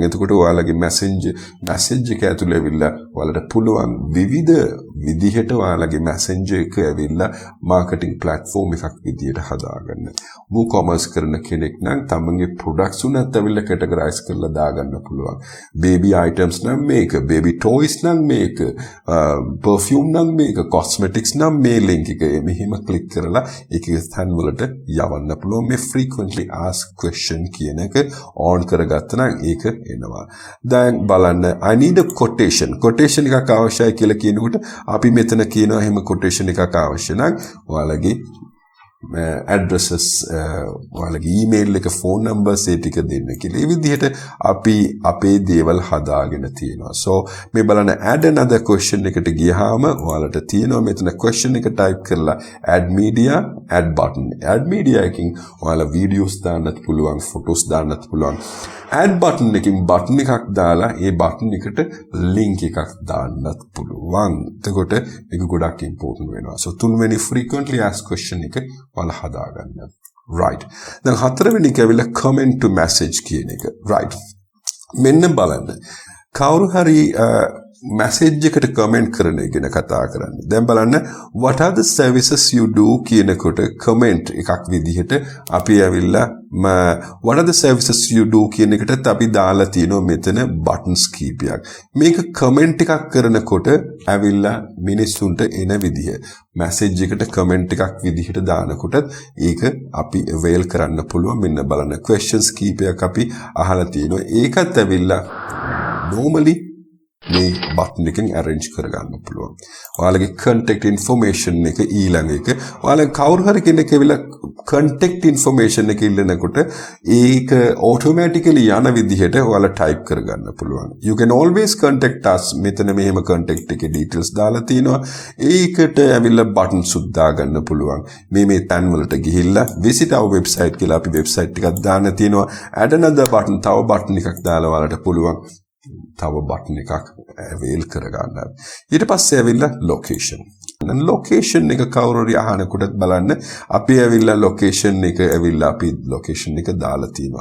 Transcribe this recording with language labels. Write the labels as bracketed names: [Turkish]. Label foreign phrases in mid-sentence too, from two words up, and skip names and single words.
[Sinhala] එතකොට ඔයාලගේ message එක ඇතුළේ ඇවිල්ලා ඔයාලට පුළුවන් විවිධ විදිහට ඔයාලගේ messenger එක ඇවිල්ලා [English] marketing platform [Sinhala] එකක් විදිහට හදාගන්න. WooCommerce කරන කෙනෙක් නම් තමන්ගේ products උනත් ඇවිල්ලා categorize කරලා දාගන්න පුළුවන්. [English] baby items [Sinhala] නම් මේක, [English] baby toys [Sinhala] නම් මේක, perfume නම් මේක, cosmetics නම් මේ link එක මෙහෙම click කරලා ඒකේ ස්ථාන වලට යවන්න පුළුවන්. මේ [English] frequently asked question [Sinhala] කියන එක on කරගන්න ගත්තනම් ඒක එනවා. දැන් බලන්න [English] I need a quotation. quotation [Sinhala] එකක් අවශ්‍යයි කියලා කියනකොට අපි මෙතන කියනවා එහෙම quotation එකක් අවශ්‍ය නම් ඔයාලගේ addresses ඔයාලගේ email එක [English] phone numbers [Sinhala] ඒ ටික දෙන්න කියලා. මේ විදිහට අපි අපේ දේවල් හදාගෙන තියෙනවා. so මේ බලන්න [English] add another question [Sinhala] එකට ගියාම ඔයාලට තියෙනවා මෙතන question එක type කරලා [English] add media add button. add media [Sinhala] එකකින් ඔයාලා videos දාන්නත් පුළුවන්, photos දාන්නත් පුළුවන්. [English] add button [Sinhala] එකකින් button එකක් දාලා ඒ button එකට link එකක් දාන්නත් පුළුවන්. එතකොට මේක ගොඩක් important වෙනවා. so තුන්වෙනි frequently asked question එක ඔයාලා හදාගන්න. right. දැන් හතරවෙනි එක ඇවිල්ලා [English] comment to message [Sinhala] කියන එක. right. මෙන්න බලන්න. කවුරු හරි message eකට comment කරන එක ගැන කතා කරන්නේ. දැන් බලන්න [English] what are the services you do [Sinhala] කියනකොට comment එකක් විදිහට අපි ඇවිල්ලා [English] what are the services you do [Sinhala] කියන එකටත් අපි දාලා තියෙනවා මෙතන buttons කීපයක්. මේක comment එකක් කරනකොට ඇවිල්ලා මිනිස්සුන්ට එන විදිහ. message eකට comment එකක් විදිහට දානකොටත් ඒක අපි avail කරන්න පුළුවන්. මෙන්න බලන්න questions කීපයක් අපි අහලා තියෙනවා. ඒකත් ඇවිල්ලා normally මේ button එකෙන් arrange කරගන්න පුළුවන්. ඔයාලගේ [English] contact information [Sinhala] එක ඊළඟ එක. ඔයාලා කවුරු හරි කෙනෙක් ඇවිල්ලා [English] contact information [Sinhala] එක ඉල්ලනකොට ඒක automatically යන විදිහට ඔයාලා type කරගන්න පුළුවන්. [English] You can always contact us. [Sinhala] මෙතන මෙහෙම contact එකේ details දාලා තිනවා. ඒකට ඇවිල්ලා buttons උදා ගන්න පුළුවන්. මේ තැන් වලට ගිහිල්ලා [English] visit our website [Sinhala] කියලා අපි website එකක් දාන්න තියෙනවා. [English] add another button [Sinhala] තව button එකක් දාලා ඔයාලට පුළුවන් තව button එකක් avail කරගන්න. ඊට පස්සේ ඇවිල්ලා location. දැන් location එක කවුරු හරි අහනකොටත් බලන්න අපි ඇවිල්ලා location එක ඇවිල්ලා අපි location එක දාලා තිනවා.